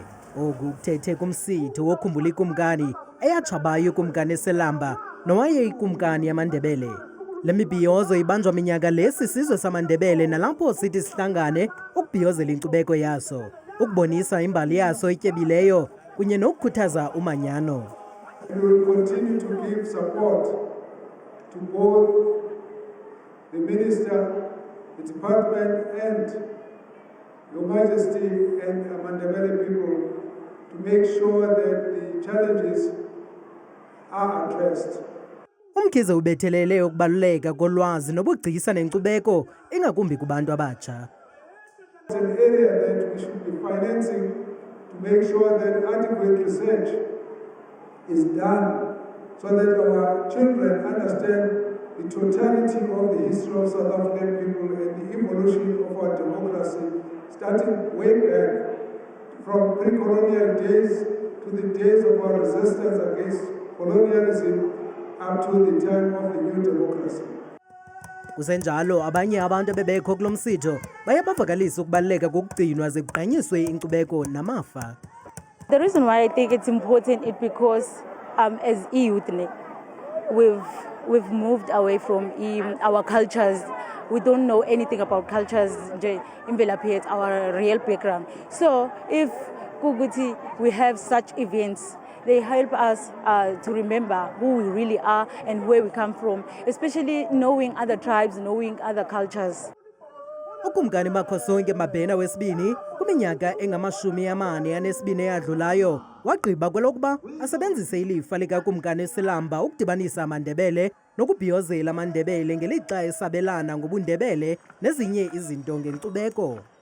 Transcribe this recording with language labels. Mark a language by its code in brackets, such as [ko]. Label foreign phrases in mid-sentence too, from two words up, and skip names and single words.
[xh] Oku kuthethe kumsitho wokhumbula ikumkani eyatshabayo ikumkani eSelamba nowaye ikumkani yamaNdebele. Le mibhiyozo ibanjwa minyaka le sisizwe samaNdebele nalapho sithi sihlangane ukubhiyozela inkcubeko yaso, ukubonisa imbali yaso etyebileyo kunye nokukhuthaza umanyano. [en] We will continue to give support to both the Minister, the Department and Your Majesty and the Mandebele people to make sure that the challenges are addressed. [xh] Umkhize ubethelele ukubaluleka kolwazi nobugcisa nenkcubeko ingakumbi kubantu abatsha. [en] It's an area that we should be financing to make sure that adequate research is done so that our children understand the totality of the history of South African people and the evolution of our democracy, starting way back from pre-colonial days to the days of our resistance against colonialism up to the time of the new democracy. [xh] Kusenjalo abanye abantu bebekho kulo msitho baye bavakalisa ukubaluleka kokugcinwa ze kugqanyiswe inkcubeko namafa. [en] The reason why I think it's important is because as youth we've moved away from our cultures. We don't know anything about cultures in our real background. So if we have such events, they help us to remember who we really are and where we come from, especially knowing other tribes, knowing other cultures. [xh] Ukumkani Makhosonke Mabhena wesibini kuminyaka engamashumi-42 eyadlulayo wagqiba kwelokuba asebenzise ilifa likakumkani eSelamba ukudibanisa amaNdebele nokubhiyozela amaNdebele ngelixa esabelana ngobundebele nezinye izinto ngenkcubeko.